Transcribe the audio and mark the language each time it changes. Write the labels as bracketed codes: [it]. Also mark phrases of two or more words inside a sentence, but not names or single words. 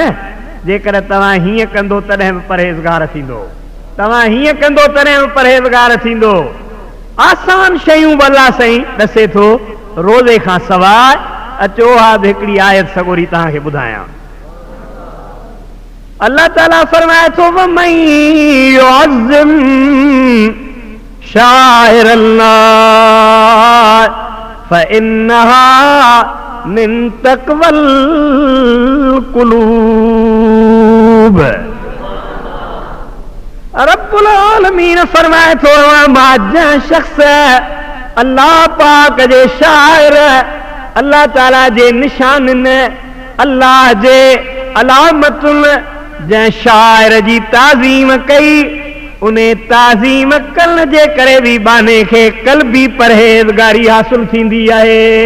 [sd] जेकर तव्हां हीअं कंदो तॾहिं बि परहेज़गार थींदो, तव्हां हीअं कंदो तॾहिं बि परहेज़गार थींदो। आसान शयूं बि अल्लाह साईं ॾसे थो रोज़े खां सवाइ। अचो हा हिकिड़ी आयत सगोरी तव्हांखे ॿुधायां। अल्लाह ताला फरमाए थो, [ar] ومن يعظم شعائر الله فإنها من تقوى القلوب. [sd] रब्बुल आलमीन फरमाए थो, मां जंहिं शख़्स अल्लाह पाक जे शाइर, अल्लाह ताला जे निशाननि, अल्लाह जे अलामतुनि, जंहिं शाइर जी ताज़ीम कई, उन ताज़ीम करण जे करे बि बाने खे क़ल्बी परहेज़गारी हासिल थींदी आहे।